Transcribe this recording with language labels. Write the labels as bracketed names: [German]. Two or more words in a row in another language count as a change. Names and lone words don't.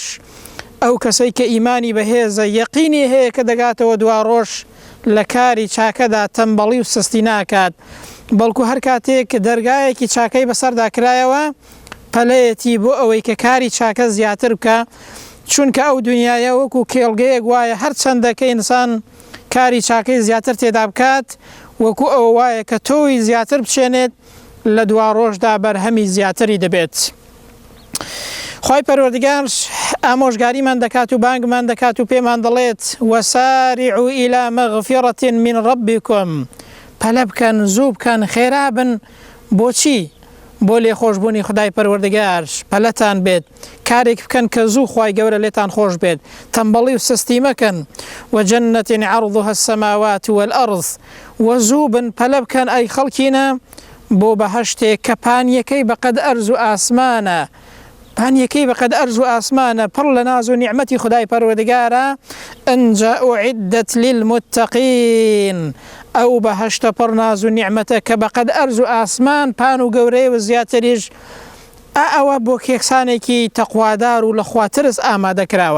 [Central Kurdish] ئەو کەسەی کە ئیمانی بەهێزە یەقینی هەیە کە دەگاتەوە دوا ڕۆژ لە کاری چاکەدا تەمبەڵی و سستی ناکات، بەڵکو هەر کاتێک دەرگایەکی چاکەی بەسەردا کرایەوە پەلەیەتی بۆ ئەوەی کە کاری چاکە زیاتر بکە، چونکە ئەو دنیاە وەکو کێڵگەیەک وایە هەر چەندەکە ئینسان کاری چاکەی زیاتر تێدا بکات، وەکو ئەوە وایە کە تۆی زیاتر بچێنێت لە دوا ڕۆژدا بەرهەمی زیاتری دەبێت. خوای پەروەردگار ئامۆژگاریمان دەکات و بانگمان دەکات و پێمان دەڵێت [Arabic] وەسارعوا إلى مغفرة من ربكم. [Central Kurdish] پەلە بکەن، زوو بکەن، خێرا بن. بۆچی؟ بۆ لێخۆشبوونی خدای پەروەردگار پەلەتان بێت، کارێک بکەن کە زوو خوای گەورە لێتان خۆش بێت، تەمبەڵی و سستی مەکەن. [Arabic] وجنة عرضها السماوات والأرض. [Central Kurdish] وزوو بن، پەلە بکەن ئەی خەڵکینە بۆ بەهەشتێک کە پانیەکەی بەقەد ئەرز و ئاسمانە، پانیەکەی بەقەد ئەرز و ئاسمانە، پڕ لە ناز و نیعمەتی خدای پەروەردگارە. [Arabic] ئەنجا أعدت للمتقين. [Central Kurdish] ئەو بەهەشتە پڕ ناز و نیعمەتە کە بەقەد ئەرز و ئاسمان، پان و گەورەی و زیاتریش، ئەوە بۆ کێکسانێکی تەقوادار و لە خواترس ئامادەکراوە.